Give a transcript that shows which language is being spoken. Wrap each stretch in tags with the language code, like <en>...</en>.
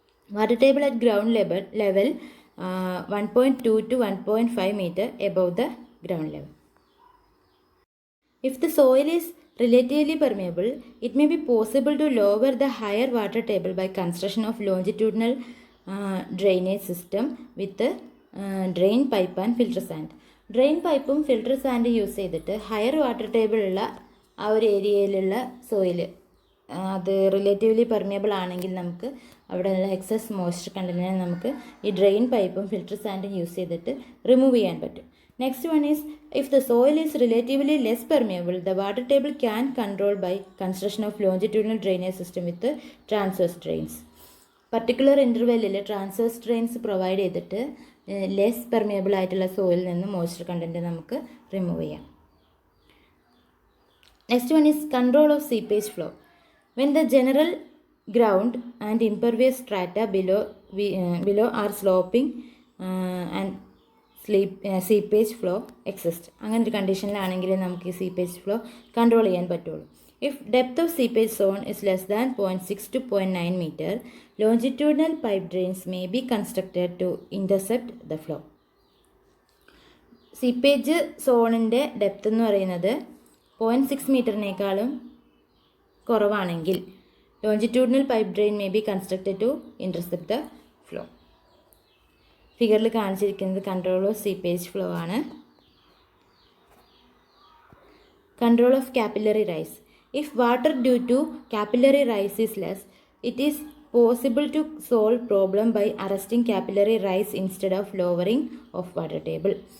<en>Water table at ground level 1.2 to 1.5 meter above the ground level. If the soil is relatively permeable, it may be possible to lower the higher water table by construction of longitudinal drainage system with drain pipe and filter sand.</en> <ml>Drain പൈപ്പും filter sand use ചെയ്തിട്ട് higher water ടേബിളുള്ള ആ ഒരു ഏരിയയിലുള്ള soil അത് relatively permeable ആണെങ്കിൽ നമുക്ക് അവിടെയുള്ള excess moisture കണ്ടന്റിനെ നമുക്ക് ഈ ഡ്രെയിൻ പൈപ്പും ഫിൽട്ടർ സാൻഡും യൂസ് ചെയ്തിട്ട് റിമൂവ് ചെയ്യാൻ പറ്റും.</ml> <en>Next one is if the soil is relatively less permeable the water table can control by construction of longitudinal drainage system with transverse drains.</en> <ml>Particular ഇൻ്റർവെല്ലിൽ transverse drains provide ചെയ്തിട്ട് less permeable ആയിട്ടുള്ള സോയിലിൽ നിന്ന് moisture content നമുക്ക് remove ചെയ്യാം.</ml> <en>Next one is control of seepage flow. When the general ground and impervious strata below are sloping and seepage flow exist.</en> <ml>അങ്ങനെ ഒരു കണ്ടീഷനിലാണെങ്കിൽ നമുക്ക് ഈ seepage flow control ചെയ്യാൻ പറ്റുള്ളൂ.</ml> <en>If depth of seepage zone is less than 0.6 to 0.9 meter, longitudinal pipe drains may be constructed to intercept the flow.</en> <ml>Seepage സോണിൻ്റെ depth എന്ന് പറയുന്നത് 0.6 മീറ്ററിനേക്കാളും കുറവാണെങ്കിൽ</ml> <en>Longitudinal pipe drain may be constructed to intercept the flow.</en> <ml>ഫിഗറിൽ കാണിച്ചിരിക്കുന്നത്</ml> <en>control of seepage flow</en> <ml>ആണ്.</ml> <en>Control of capillary rise. If water due to capillary rise is less, it is possible to solve problem by arresting capillary rise instead of lowering of water table.</en>